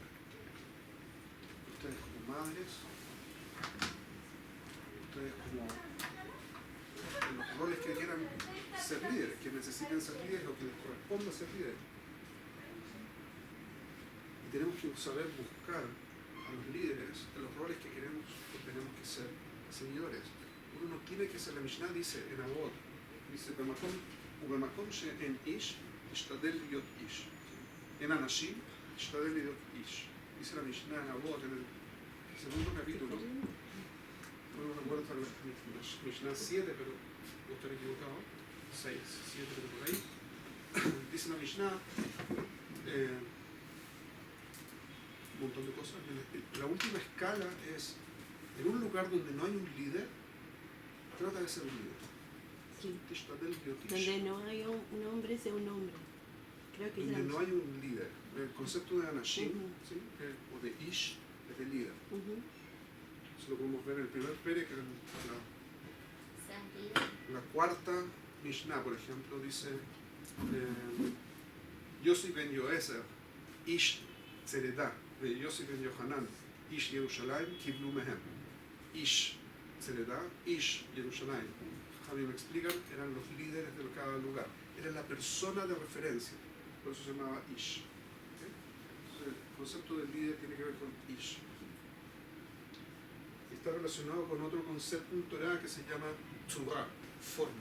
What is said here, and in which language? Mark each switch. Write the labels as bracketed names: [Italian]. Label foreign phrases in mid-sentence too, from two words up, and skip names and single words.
[Spanish] Ustedes como madres, ustedes como en los roles que quieran ser líderes, que necesiten ser líderes o que les corresponda ser líderes. Y tenemos que saber buscar a los líderes en los roles que queremos o tenemos que ser seguidores. Uno no tiene que ser, la Mishnah dice en Avot, dice, [Hebrew] ובמקום שאין איש, תשתדל להיות איש. אין אנשים, תשתדל להיות איש. [Spanish] Dice la Mishnah en Avot, en el segundo capítulo. No me acuerdo tal vez, Mishnah 7, pero no estaré equivocado. 6, 7, pero por ahí. dice la Mishnah, un montón de cosas. La última escala es, en un lugar donde no hay un líder, trata de ser un líder. Sí. [Hebrew] תשתדל להיות איש. [Spanish] Donde no hay un hombre, sea un hombre. Creo que Donde es no hay un líder. El concepto de Anashim, Ujú. ¿sí? O de Ish, es de líder. Ujú. Eso lo podemos ver en el primer Pere, que es Santidad. la cuarta Mishnah, por ejemplo, dice Yossi ben Yoezer, Ish Tzeredah, de Yossi ben Yohanan, Ish Yerushalayim, [Hebrew] קיבלו מהם. איש צרדה, איש ירושלים. [Spanish] Javi me explican, eran los líderes de cada lugar. Era la persona de referencia. Por eso se llamaba Ish. ¿Ok? Entonces, el concepto del líder tiene que ver con Ish. Y está relacionado con otro concepto en Torah que se llama Tzurah, forma.